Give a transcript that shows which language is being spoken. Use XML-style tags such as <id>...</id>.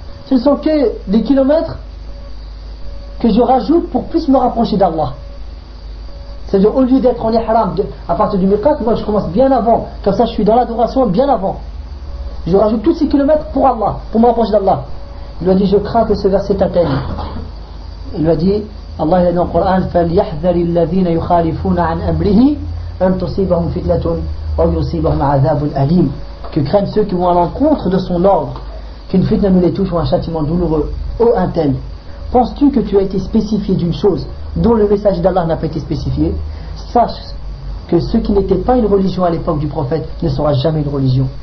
<fr>Ce ne sont que des kilomètres que je rajoute pour plus me rapprocher d'Allah. C'est-à-dire, au lieu d'être en ihram à partir du miqat, moi je commence bien avant. Comme ça, je suis dans l'adoration bien avant. Je rajoute tous ces kilomètres pour Allah, pour me rapprocher d'Allah. Il lui a dit, je crains que ce verset t'atteigne. Il lui a dit, Allah il a dit dans le Coran,</fr> <ar>فَلْيَحْذَرِ الَّذِينَ يُخَالِفُونَ عَنْ أَمْرِهِ أَنْ تُصِيبَهُمْ فِتْلَةٌ أَوْ يُصِيبَهُمْ عَذَابٌ أَلِيمٌ.</ar> <fr>Que craignent ceux qui vont à l'encontre de son ordre, qu'une fitna ne les touche ou un châtiment douloureux. Ô un tel, penses-tu que tu as été spécifié d'une chose dont le message d'Allah n'a pas été spécifié? Sache que ce qui n'était pas une religion à l'époque du prophète ne sera jamais une religion.</fr>